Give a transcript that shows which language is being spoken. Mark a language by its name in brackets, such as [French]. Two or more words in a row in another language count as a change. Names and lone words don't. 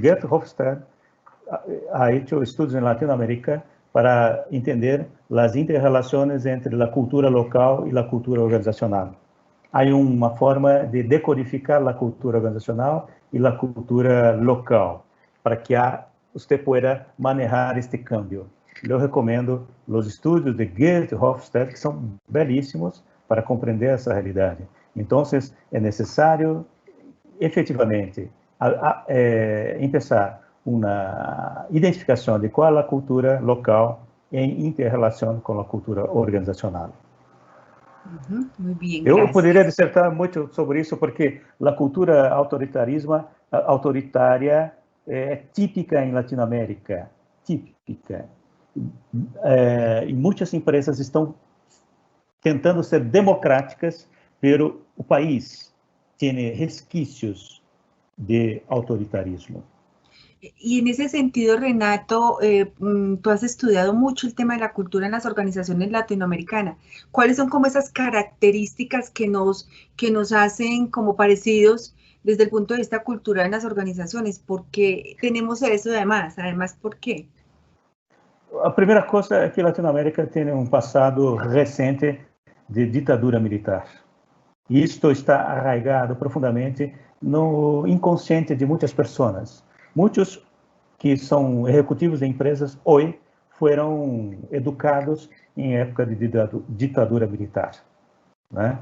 [Spanish] Geert Hofstede ha hecho estudios en Latinoamérica para entender las interrelaciones entre la cultura local y la cultura organizacional. Hay una forma de decodificar la cultura organizacional y la cultura local para que usted pueda manejar este cambio. [Portuguese] Eu recomendo os estudos de Geert Hofstede, que são belíssimos para compreender essa realidade. Então, é necessário, efetivamente, começar uma identificação de qual é a cultura local em inter-relação com a cultura organizacional. [Spanish] Muy bien, [Portuguese] Eu [Spanish] gracias. [Portuguese] poderia dissertar muito sobre isso, porque a cultura autoritária é típica em Latinoamérica, típica. E muitas empresas estão tentando ser democráticas, pero o país tem resquícios de autoritarismo. [Spanish] Y en ese sentido, Renato, tú has estudiado mucho el tema de la cultura en las organizaciones latinoamericanas. ¿Cuáles son como esas características que nos hacen como parecidos desde el punto de vista cultural en las organizaciones? ¿Por qué tenemos eso además? Además, ¿por qué? [Portuguese] A primeira coisa é que a Latinoamérica tem um passado recente de ditadura militar. E isto está arraigado profundamente no inconsciente de muitas pessoas. Muitos que são executivos de empresas hoje foram educados em época de ditadura militar, né?